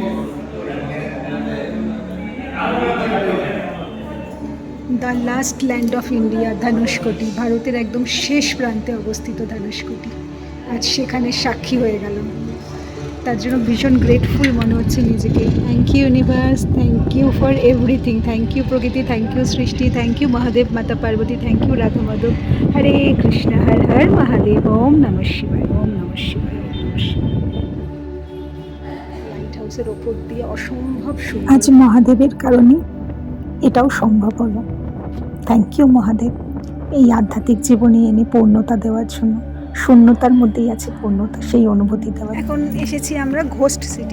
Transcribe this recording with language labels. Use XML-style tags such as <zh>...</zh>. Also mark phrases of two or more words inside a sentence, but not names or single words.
<en>The last land of India,</en> <bn>ধনুষ্কোটি, ভারতের একদম শেষ প্রান্তে অবস্থিত ধনুষ্কোটি। আজ সেখানে সাক্ষী হয়ে গেলাম। তার জন্য ভীষণ গ্রেটফুল মনে হচ্ছে নিজেকে।</bn> <en>Thank you universe, thank you for everything, thank you prakriti, thank you srishti, thank you Mahadev Mata Parvati, thank you Radha Madhav.</en> <sa>হরে কৃষ্ণ, হর হর মহাদেব, ওম নমঃ শিবায়, ওম নমঃ শিবায়, ওম নমঃ শিবায়।</sa> <bn>লাইট হাউসের ওপর দিয়ে অসম্ভব সুন্দর। আজ মহাদেবের কারণে এটাও সম্ভব হলো।</bn> <en>thank you</en> <bn>মহাদেব, এই আধ্যাত্মিক জীবনে এনে পূর্ণতা দেওয়ার জন্য। শূন্যতার মধ্যেই আছে পূর্ণতা, সেই অনুভূতি দেওয়ার। এখন এসেছি আমরা</bn> <en>ghost city.</en>